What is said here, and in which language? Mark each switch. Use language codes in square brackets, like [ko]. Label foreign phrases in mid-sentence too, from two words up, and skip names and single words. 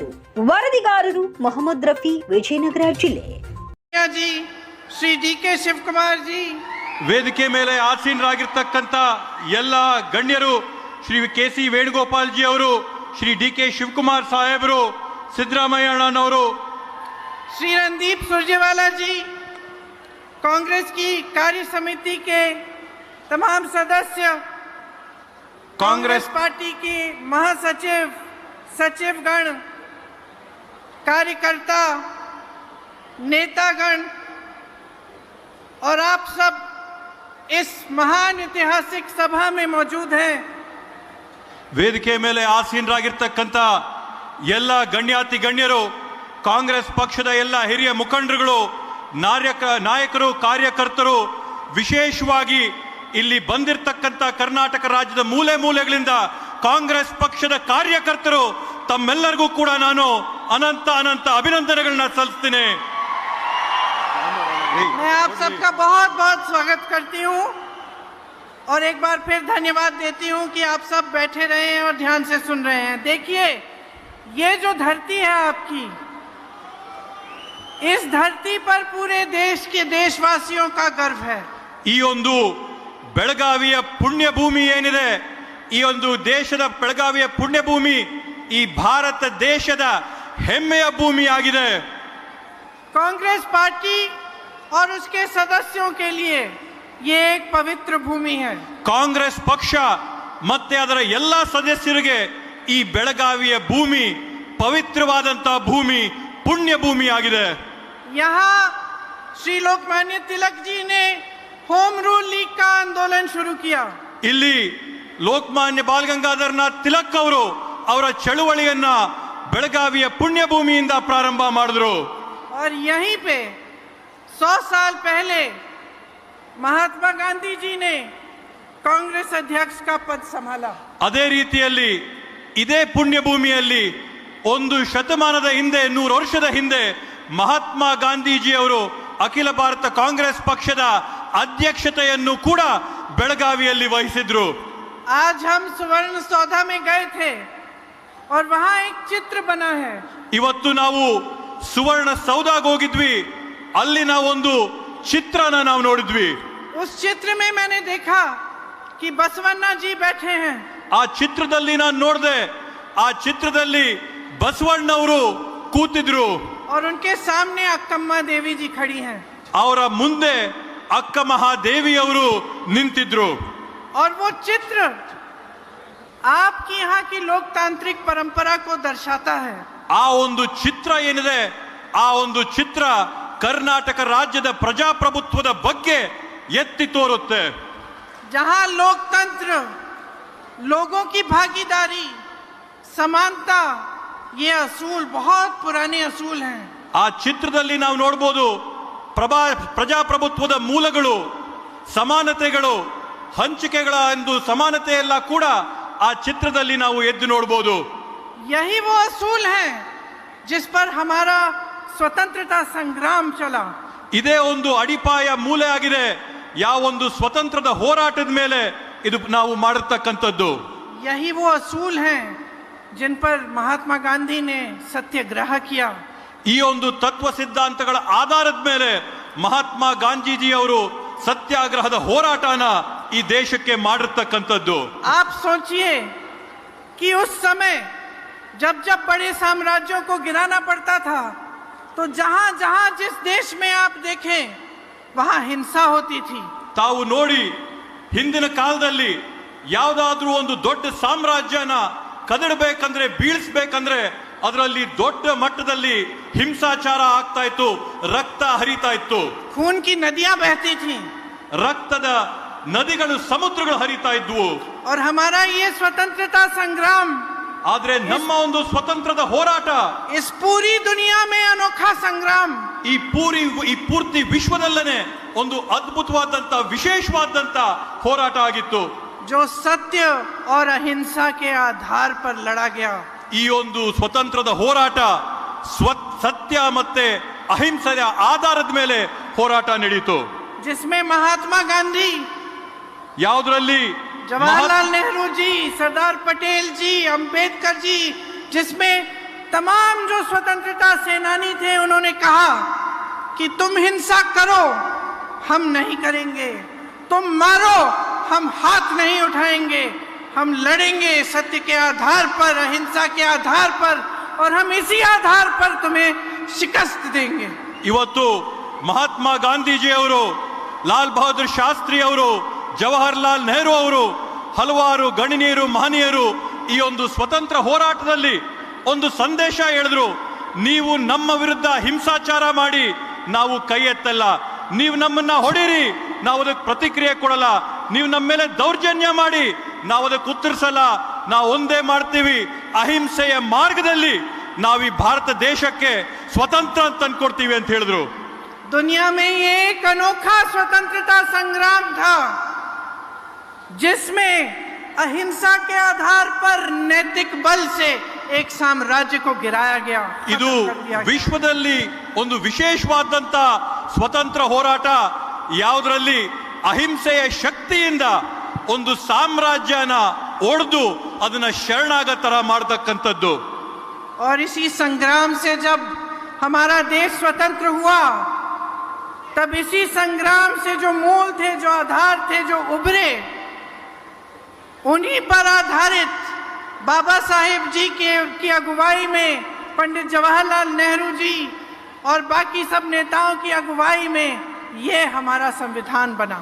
[kn] ವರದಿಗಾರರು ಮೊಹಮ್ಮದ್ ರಫಿ, ವಿಜಯನಗರ ಜಿಲ್ಲೆ. ಶ್ರೀ ಡಿಕೆ ಶಿವಕುಮಾರ್ ಜಿ, ವೇದಿಕೆ ಮೇಲೆ ಆಸೀನರಾಗಿರ್ತಕ್ಕಂಥ ಎಲ್ಲ ಗಣ್ಯರು, ಶ್ರೀ ಕೆಸಿ ವೇಣುಗೋಪಾಲ್ ಜಿ ಅವರು, ಶ್ರೀ ಡಿಕೆ ಶಿವಕುಮಾರ್ ಸಾಹೇಬರು, ಸಿದ್ದರಾಮಯ್ಯ ಅಣ್ಣನವರು, [hi] श्री रणदीप सुरजेवाला जी, कांग्रेस की कार्य समिति के तमाम सदस्य, कांग्रेस पार्टी के महासचिव, सचिवगण, कार्यकर्ता, नेतागण और आप सब इस महान ऐतिहासिक सभा में मौजूद हैं. [kn] ವೇದಿಕೆ ಮೇಲೆ ಆಸೀನರಾಗಿರ್ತಕ್ಕಂಥ ಎಲ್ಲ ಗಣ್ಯಾತಿ ಗಣ್ಯರು, ಕಾಂಗ್ರೆಸ್ ಪಕ್ಷದ ಎಲ್ಲ ಹಿರಿಯ ಮುಖಂಡರುಗಳು, ನಾಯಕರು, ಕಾರ್ಯಕರ್ತರು, ವಿಶೇಷವಾಗಿ ಇಲ್ಲಿ ಬಂದಿರತಕ್ಕಂಥ ಕರ್ನಾಟಕ ರಾಜ್ಯದ ಮೂಲೆ ಮೂಲೆಗಳಿಂದ ಕಾಂಗ್ರೆಸ್ ಪಕ್ಷದ ಕಾರ್ಯಕರ್ತರು, ತಮ್ಮೆಲ್ಲರಿಗೂ ಕೂಡ ನಾನು ಅನಂತ ಅಭಿನಂದನೆಗಳನ್ನ ಸಲ್ಲಿಸ್ತೀನಿ. [hi] मैं आप सबका बहुत बहुत स्वागत करती हूँ और एक बार फिर धन्यवाद देती हूँ कि आप सब बैठे रहे हैं और ध्यान से सुन रहे हैं. देखिए, ये जो धरती है आपकी, इस धरती पर पूरे देश के देशवासियों का गर्व है. [kn] ಈ ಒಂದು ಬೆಳಗಾವಿಯ ಪುಣ್ಯ ಭೂಮಿ ಏನಿದೆ, ಈ ಒಂದು ದೇಶದ ಬೆಳಗಾವಿಯ ಪುಣ್ಯ ಭೂಮಿ ಈ ಭಾರತ ದೇಶದ ಹೆಮ್ಮೆಯ ಭೂಮಿಯಾಗಿದೆ. [hi] कांग्रेस पार्टी और उसके सदस्यों के लिए ये एक पवित्र भूमि है. [kn] ಕಾಂಗ್ರೆಸ್ ಪಕ್ಷ ಮತ್ತೆ ಅದರ ಎಲ್ಲ ಸದಸ್ಯರಿಗೆ ಈ ಬೆಳಗಾವಿಯ ಭೂಮಿ ಪವಿತ್ರವಾದಂತಹ ಭೂಮಿ, ಪುಣ್ಯ ಭೂಮಿಯಾಗಿದೆ. [hi] यहाँ श्री लोकमान्य तिलक जी ने होम रूल लीग का आंदोलन शुरू किया. [kn] ಇಲ್ಲಿ ಲೋಕಮಾನ್ಯ ಬಾಲಗಂಗಾಧರನಾಥ್ ತಿಲಕ್ ಅವರು ಅವರ ಚಳುವಳಿಯನ್ನ ಬೆಳಗಾವಿಯ ಪುಣ್ಯ ಭೂಮಿಯಿಂದ ಪ್ರಾರಂಭ ಮಾಡಿದ್ರು. [hi] और यहीं पे 100 साल पहले महात्मा गांधी जी ने कांग्रेस अध्यक्ष का पद संभाला. [kn] ಅದೇ ರೀತಿಯಲ್ಲಿ ಇದೇ ಪುಣ್ಯ ಭೂಮಿಯಲ್ಲಿ ಒಂದು ಶತಮಾನದ ಹಿಂದೆ, 100 ವರ್ಷದ ಹಿಂದೆ ಮಹಾತ್ಮ ಗಾಂಧೀಜಿ ಅವರು ಅಖಿಲ ಭಾರತ ಕಾಂಗ್ರೆಸ್ ಪಕ್ಷದ ಅಧ್ಯಕ್ಷತೆಯನ್ನು ಕೂಡ ಬೆಳಗಾವಿಯಲ್ಲಿ ವಹಿಸಿದ್ರು. [hi] आज हम सुवर्ण सौधा में गए थे और वहां एक चित्र बना है. [kn] ಇವತ್ತು ನಾವು ಸುವರ್ಣ ಸೌಧಾಗೆ ಹೋಗಿದ್ವಿ, ಅಲ್ಲಿ ನಾವೊಂದು ಚಿತ್ರನ ನಾವು ನೋಡಿದ್ವಿ. [hi] उस चित्र में मैंने देखा कि बसवन्ना जी बैठे हैं. [kn] ಆ ಚಿತ್ರದಲ್ಲಿ ನಾನು ನೋಡಿದೆ, ಆ ಚಿತ್ರದಲ್ಲಿ ಬಸವಣ್ಣವರು ಕೂತಿದ್ರು. [hi] और उनके सामने अक्कम्मा देवी जी खड़ी हैं. [kn] ಅವರ ಮುಂದೆ ಅಕ್ಕ ಮಹಾದೇವಿ ಅವರು ನಿಂತಿದ್ರು. [hi] और वो चित्र आपकी यहाँ की लोकतांत्रिक परंपरा को दर्शाता है. [kn] ಆ ಒಂದು ಚಿತ್ರ ಏನಿದೆ, ಆ ಒಂದು ಚಿತ್ರ ಕರ್ನಾಟಕ ರಾಜ್ಯದ ಪ್ರಜಾಪ್ರಭುತ್ವದ ಬಗ್ಗೆ ಎತ್ತಿ ತೋರುತ್ತೆ. [hi] जहाँ लोकतंत्र, लोगों की भागीदारी, समानता, ये असूल बहुत पुराने असूल हैं. [kn] ಆ ಚಿತ್ರದಲ್ಲಿ ನಾವು ನೋಡಬಹುದು ಪ್ರಜಾಪ್ರಭುತ್ವದ ಮೂಲಗಳು, ಸಮಾನತೆಗಳು, ಹಂಚಿಕೆಗಳ ಒಂದು ಸಮಾನತೆ ಎಲ್ಲ ಕೂಡ ಆ ಚಿತ್ರದಲ್ಲಿ ನಾವು ಎದ್ದು ನೋಡಬಹುದು. [hi] यही वो असूल हैं जिस पर हमारा स्वतंत्रता संग्राम चला. [kn] ಇದೇ ಒಂದು ಅಡಿಪಾಯ ಮೂಲೆ ಆಗಿದೆ ಯಾವ ಒಂದು ಸ್ವತಂತ್ರದ ಹೋರಾಟದ ಮೇಲೆ ಇದು ನಾವು ಮಾಡಿರ್ತಕ್ಕಂಥದ್ದು. [hi] यही वो असूल हैं जिन पर महात्मा गांधी ने सत्याग्रह किया. [kn] ಈ ಒಂದು ತತ್ವ ಸಿದ್ಧಾಂತಗಳ ಆಧಾರದ ಮೇಲೆ ಮಹಾತ್ಮ ಗಾಂಧೀಜಿ ಅವರು ಸತ್ಯಾಗ್ರಹದ ಹೋರಾಟನ ಈ ದೇಶಕ್ಕೆ ಮಾಡಿರ್ತಕ್ಕಂಥದ್ದು. [hi] आप सोचिए कि उस समय जब जब बड़े साम्राज्यों को गिराना पड़ता था, तो जहां जहां जिस देश में आप देखें वहां हिंसा होती थी. [kn] ತಾವು ನೋಡಿ, ಹಿಂದಿನ ಕಾಲದಲ್ಲಿ ಯಾವುದಾದ್ರೂ ಒಂದು ದೊಡ್ಡ ಸಾಮ್ರಾಜ್ಯನ ಕದಡಬೇಕಂದ್ರೆ, ಬೀಳಿಸ್ಬೇಕಂದ್ರೆ ಅದರಲ್ಲಿ ದೊಡ್ಡ ಮಟ್ಟದಲ್ಲಿ ಹಿಂಸಾಚಾರ ಆಗ್ತಾ ಇತ್ತು, ರಕ್ತ ಹರಿತಾ ಇತ್ತು, [hi] खून की नदियां बहती थी [kn] ರಕ್ತದ ನದಿಗಳು ಸಮುದ್ರಗಳು ಹರಿತಾ ಇದ್ವು. [hi] और हमारा ये स्वतंत्रता संग्राम [kn] ಆದ್ರೆ ನಮ್ಮ ಒಂದು ಸ್ವತಂತ್ರದ ಹೋರಾಟ [hi] इस पूरी दुनिया में अनोखा संग्राम [kn] ಈ ಪೂರ್ತಿ ವಿಶ್ವದಲ್ಲೇ ಒಂದು ಅದ್ಭುತವಾದಂತ ವಿಶೇಷವಾದಂತ ಹೋರಾಟ ಆಗಿತ್ತು. [hi] जो सत्य और अहिंसा के आधार पर लड़ा गया. [kn] ಈ ಒಂದು ಸ್ವತಂತ್ರದ ಹೋರಾಟ ಸತ್ಯ ಮತ್ತೆ ಅಹಿಂಸೆಯ ಆಧಾರದ ಮೇಲೆ ಹೋರಾಟ ನಡೆಯಿತು. [hi] जिसमें महात्मा गांधी, [kn] ಯಾವುದರಲ್ಲಿ [hi] जवाहरलाल नेहरू जी, सरदार पटेल जी, अंबेडकर जी, जिसमें तमाम जो स्वतंत्रता सेनानी थे, उन्होंने कहा कि तुम हिंसा करो, हम नहीं करेंगे, तुम मारो, हम हाथ नहीं उठाएंगे, हम लड़ेंगे सत्य के आधार पर, अहिंसा के आधार पर, और हम इसी आधार पर तुम्हें शिकस्त देंगे. [kn] ಇವತ್ತು ಮಹಾತ್ಮ ಗಾಂಧೀಜಿ ಅವರು, ಲಾಲ್ ಬಹದ್ದೂರ್ ಶಾಸ್ತ್ರಿ ಅವರು, ಜವಾಹರ್ಲಾಲ್ ನೆಹರು ಅವರು, ಹಲವಾರು ಗಣ್ಯರು ಮಹನೀಯರು ಈ ಒಂದು ಸ್ವತಂತ್ರ ಹೋರಾಟದಲ್ಲಿ ಒಂದು ಸಂದೇಶ ಹೇಳಿದ್ರು. ನೀವು ನಮ್ಮ ವಿರುದ್ಧ ಹಿಂಸಾಚಾರ ಮಾಡಿ ನಾವು ಕೈ ಎತ್ತಲ್ಲ, ನೀವು ನಮ್ಮನ್ನ ಹೊಡೀರಿ ನಾವು ಅದಕ್ಕೆ ಪ್ರತಿಕ್ರಿಯೆ ಕೊಡಲ್ಲ, ನೀವು ನಮ್ಮ ಮೇಲೆ ದೌರ್ಜನ್ಯ ಮಾಡಿ ನಾವು ಅದಕ್ಕೆ ಉತ್ತರಿಸಲ್ಲ, ನಾವು ಒಂದೇ ಮಾಡ್ತೀವಿ, ಅಹಿಂಸೆಯ ಮಾರ್ಗದಲ್ಲಿ ನಾವು ಈ ಭಾರತ ದೇಶಕ್ಕೆ ಸ್ವತಂತ್ರ ಅಂತ ತಂದ್ಕೊಡ್ತೀವಿ ಅಂತ ಹೇಳಿದ್ರು. [hi] दुनिया में ये एक अनोखा स्वतंत्रता संग्राम था जिसमें अहिंसा के आधार पर नैतिक बल से एक साम्राज्य को गिराया गया. [kn] ಇದು ವಿಶ್ವದಲ್ಲಿ ಒಂದು ವಿಶೇಷವಾದಂತ ಸ್ವತಂತ್ರ ಹೋರಾಟ, ಯಾವುದರಲ್ಲಿ ಅಹಿಂಸೆಯ ಶಕ್ತಿಯಿಂದ ಒಂದು ಸಾಮ್ರಾಜ್ಯನ ಒಡೆದು ಅದನ್ನ ಶರಣಾಗತರ ಮಾಡತಕ್ಕಂಥದ್ದು. [hi] और इसी संग्राम से जब हमारा देश स्वतंत्र हुआ, तब इसी संग्राम से जो मूल थे, जो आधार थे, जो उभरे, उन्हीं पर आधारित बाबा साहेब जी की अगुवाई में, पंडित जवाहरलाल नेहरू जी और बाकी सब नेताओं की अगुवाई में ये हमारा संविधान बना.